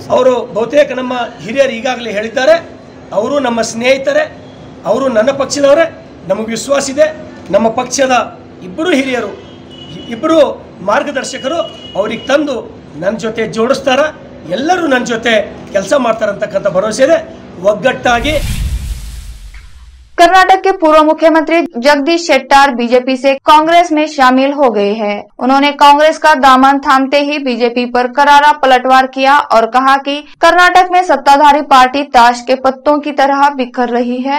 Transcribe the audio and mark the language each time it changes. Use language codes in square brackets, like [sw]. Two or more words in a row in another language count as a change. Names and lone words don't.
[kn] ಅವರು ಬಹುತೇಕ ನಮ್ಮ ಹಿರಿಯರು ಈಗಾಗಲೇ ಹೇಳಿದ್ದಾರೆ. ಅವರು ನಮ್ಮ ಸ್ನೇಹಿತರೆ, ಅವರು ನನ್ನ ಪಕ್ಷದವರೇ. ನಮಗೆ ವಿಶ್ವಾಸ ಇದೆ, ನಮ್ಮ ಪಕ್ಷದ ಇಬ್ಬರು ಹಿರಿಯರು, ಇಬ್ಬರು ಮಾರ್ಗದರ್ಶಕರು ಅವ್ರಿಗೆ ತಂದು ನನ್ನ ಜೊತೆ ಜೋಡಿಸ್ತಾರ. ಎಲ್ಲರೂ ನನ್ನ ಜೊತೆ ಕೆಲಸ ಮಾಡ್ತಾರಂತಕ್ಕಂಥ ಭರವಸೆ ಇದೆ. ಒಗ್ಗಟ್ಟಾಗಿ [hi] कर्नाटक के पूर्व मुख्यमंत्री जगदीश शेट्टार बीजेपी से कांग्रेस में शामिल हो गए हैं। उन्होंने कांग्रेस का दामन थामते ही बीजेपी पर करारा पलटवार किया और कहा कि कर्नाटक में सत्ताधारी पार्टी ताश के पत्तों की तरह बिखर रही है।